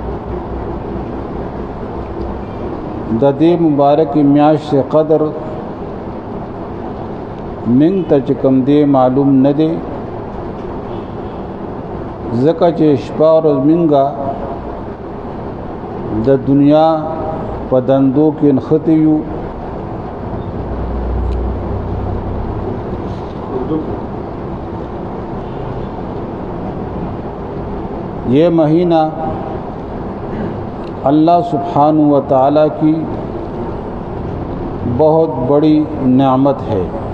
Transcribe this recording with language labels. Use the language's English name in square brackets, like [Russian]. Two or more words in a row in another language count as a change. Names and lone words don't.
[Pashto] د دې مبارک میاشت قدر من ته چې کوم دی معلوم نه دی، ځکه چې شپه ورځ منګه د دنیا په دندو کې نښتي یو. [Urdu] یہ مہینہ اللہ سبحانہ و تعالیٰ کی بہت بڑی نعمت ہے.